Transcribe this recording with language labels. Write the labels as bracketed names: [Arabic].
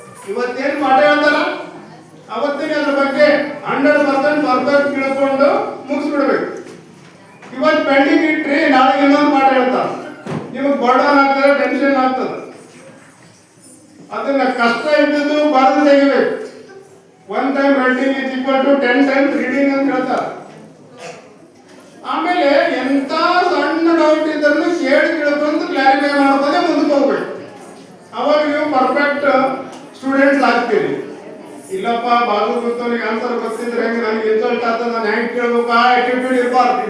[Kannada] ಇವತ್ತೇನು ಪಾಠ ಹೇಳ್ತಾರ ಅವತ್ತಿಗೆ ಅದ್ರ ಬಗ್ಗೆ 100% ಪರ್ಫೆಕ್ಟ್ ತಿಳ್ಕೊಂಡು ಮುಗಿಸ್ಬಿಡ್ಬೇಕು. ಇವತ್ತು ಪೆಂಡಿಂಗ್ ಇಟ್ರಿ, ನಾಳೆ ಇನ್ನೊಂದು ಪಾಠ ಹೇಳ್ತಾರೆ, ನಿಮಗೆ ಬರ್ಡನ್ ಆಗ್ತದೆ, ಟೆನ್ಷನ್ ಆಗ್ತದೆ. ಅದನ್ನ ಕಷ್ಟ ಇದ್ದದ್ದು ಬರೆದು ತೆಗಿಬೇಕು. [English] 1 time writing is equal to 10 times reading [Kannada] ಅಂತ ಹೇಳ್ತಾರೆ. ಆಮೇಲೆ ಎಂತ ಸಣ್ಣ ಡೌಟ್ ಇದ್ರೂ ಕೇಳಿ ಕೇಳ್ಕೊಂಡು ಕ್ಲಾರಿಫೈ ಮಾಡ್ಬೋದೇ ಮುಂದಕ್ಕೆ ಹೋಗ್ಬೇಕು. ಅವಾಗ ನೀವು ಪರ್ಫೆಕ್ಟ್ ಸ್ಟೂಡೆಂಟ್ಸ್ ಆಗ್ತೀರಿ. ಇಲ್ಲಪ್ಪ ಬಾಜು ಗೊತ್ತವನಿಗೆ ಆನ್ಸರ್ ಗೊತ್ತಿದ್ರೆ ಹೆಂಗೆ, ನನಗೆ ಇನ್ಸಲ್ಟ್ ಆಗ್ತದೆ, ನಾನು ಹೆಂಗೆ ಕೇಳ್ಬೇಕು, ಆ ಆಟಿಟ್ಯೂಡ್ ಇರಬಾರ್ದು.